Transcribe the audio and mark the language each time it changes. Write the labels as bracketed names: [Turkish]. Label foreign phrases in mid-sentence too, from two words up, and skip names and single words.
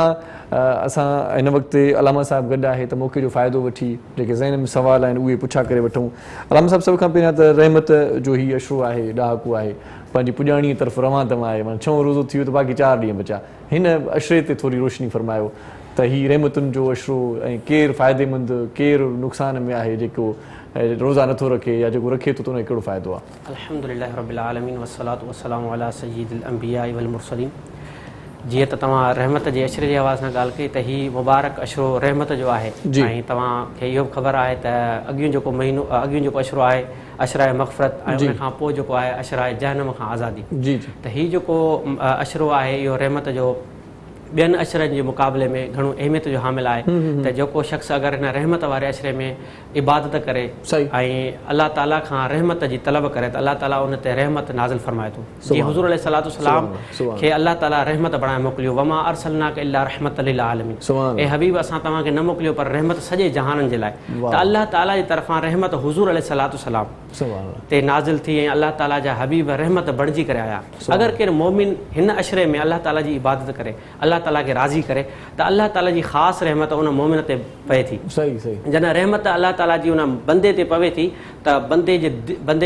[Sindhi] असां हिन वक़्तु अलामा साहिबु गॾु आहे त मौक़े जो फ़ाइदो वठी जेके ज़हन में सवाल आहिनि उहे पुछा करे वठूं अलामा साहिबु सभ खां पहिरियां त रहमत जो ही अशरो आहे ॾहाको आहे पंहिंजी पुॼाणीअ तरफ़ रवां तवां आहे माना 6 रोज़ो थी वियो त बाक़ी 4 ॾींहं बचा हिन अशरे ते थोरी रोशनी फरमायो त हीअ रहमतुनि जो अशरो ऐं केरु फ़ाइदेमंद केरु नुक़सान में आहे जेको रोज़ा नथो रखे या जेको रखे थो त उनखे कहिड़ो फ़ाइदो आहे [Arabic] الحمد لله رب العالمين والصلاة والسلام على سيد الأنبياء والمرسلين [Sindhi] जीअं त तव्हां रहमत जे अशरे जे हवाले सां ॻाल्हि कई त हीउ मुबारक अशरो रहमत जो आहे ऐं तव्हांखे इहो बि ख़बर आहे त अॻियूं जेको महीनो अॻियूं जेको अशरो आहे अशराए मग़फ़रत ऐं उन खां पोइ जेको आहे अशराए जहन्नम खां आज़ादी जी त हीउ जेको अशरो आहे इहो रहमत जो ॿियनि अशरनि जे मुक़ाबले में घणो अहमियत जो हामिल आहे त जेको शख़्स अगरि हिन रहमत वारे अशरे में इबादत करे ऐं अलाह ताला खां रहमत जी तलब करे त अलाह ताला उन ते रहमत नाज़िल फरमाए थो जीअं हुज़ूर [Arabic] عليه الصلاة والسلام [Sindhi] खे अलाह ताला रहमत बणाए मोकिलियो [Arabic] وما أرسلناك إلا رحمة للعالمين [Sindhi] ऐं हबीब असां तव्हांखे न मोकिलियो पर रहमत सॼे जहाननि जे लाइ त अलाह ताला जी तरफ़ां रहमत हुज़ूर [Arabic] عليه الصلاة والسلام [Sindhi] ते नाज़िल थी ऐं अलाह ताला जा हबीब रहमत बणिजी करे आया अगरि केरु मोमिन हिन अशरे में अलाह ताला जी इबादत करे अलाह ताला खे राज़ी करे त अलाह ताला जी ख़ासि रहमत उन मोमिन ते पए थी जॾहिं रहमत अलाह ताला जी उन बंदे ते पवे थी त बंदे